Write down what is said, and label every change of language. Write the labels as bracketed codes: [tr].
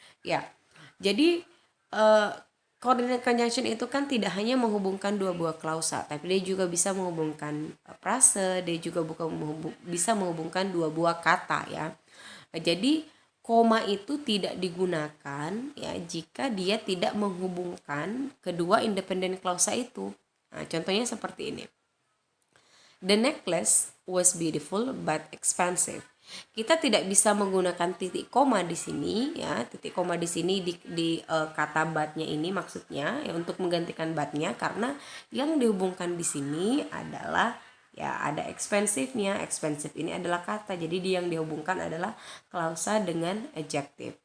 [id] Ya, jadi coordinate conjunction itu kan tidak hanya menghubungkan dua buah klausa, tapi dia juga bisa menghubungkan frase, dia juga bisa menghubungkan dua buah kata ya. Jadi koma itu tidak digunakan ya jika dia tidak menghubungkan kedua independent klausa itu. Nah, contohnya seperti ini. [en] The necklace was beautiful but expensive. [id] Kita tidak bisa menggunakan titik koma di sini ya, titik koma di sini di kata but-nya ini maksudnya ya untuk menggantikan but-nya, karena yang dihubungkan di sini adalah ya ada expensive-nya. Expensive ini adalah kata, jadi dia yang dihubungkan adalah klausa dengan adjective.